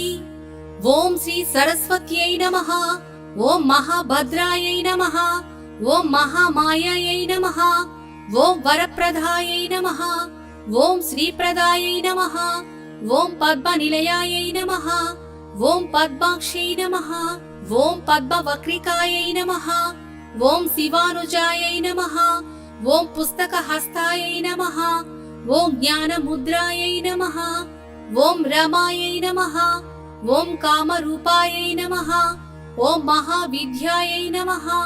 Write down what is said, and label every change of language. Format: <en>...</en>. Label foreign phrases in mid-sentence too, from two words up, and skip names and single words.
<sa>ओम श्री सरस्वत्यै नमः। ओम महाभद्रायै नमः। ओम महामायायै नमः। ఓం వరప్రదాయై నమః ఓం శ్రీప్రదాయై నమః ఓం పద్మనిలయాయై నమః ఓం పద్మాక్షై నమః ఓం పద్మవక్రికాయై నమః ఓం శివానుజాయై నమః ఓం పుస్తకహస్తాయై నమః ఓం జ్ఞానముద్రాయై నమః ఓం రమాయై నమః ఓం కామరూపాయై నమః ఓం మహావిద్యాయై నమః</sa>